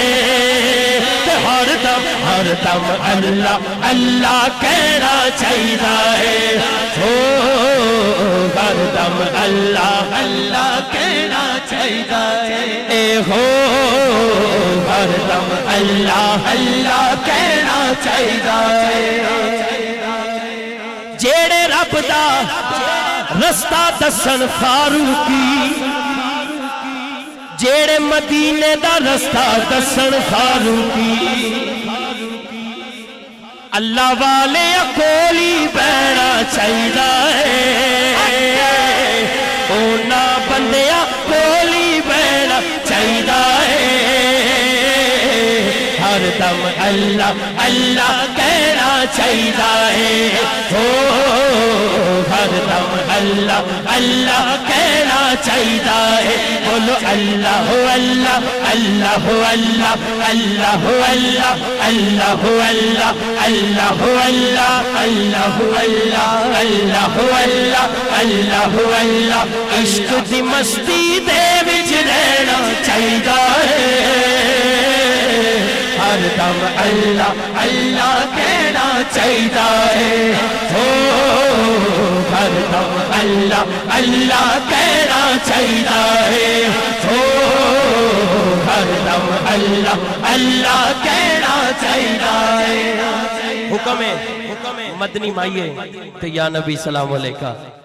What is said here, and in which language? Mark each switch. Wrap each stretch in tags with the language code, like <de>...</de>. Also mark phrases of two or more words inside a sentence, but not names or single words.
<pa>ہر دم اللہ اللہ کہنا چاہیدا ہے ہو ہر دم اللہ اللہ کہنا چاہیدا ہے اے ہو ہر دم اللہ اللہ کہنا چاہیدا ہے جیڑے رب دا رستہ دسن فاروقی جیڑے مدینے دا رستہ دسن فاروقی اللہ والے کولی بہنا چاہیدا ہے اونا بندیاں کولی بہنا چاہیدا ہے ہر دم اللہ اللہ کہنا چاہیدا ہے ہر دم اللہ اللہ کہنا چاہیدا ہے بولو اللہ اللہ اللہ اللہ اللہ اللہ اللہ اللہ اللہ اللہ اللہ اللہ اللہ اللہ اللہ اللہ عشق دی مستی دے وچ رہنا چاہیدا ہے ہر دم اللہ اللہ کہنا چاہیدا ہے ہر دم اللہ اللہ کہنا چاہیدا ہے ہر دم اللہ اللہ کہنا چاہیدا ہے حکم ہے مدنی مائیے تے</pa> <ar>یا نبی سلام علیکہ</ar>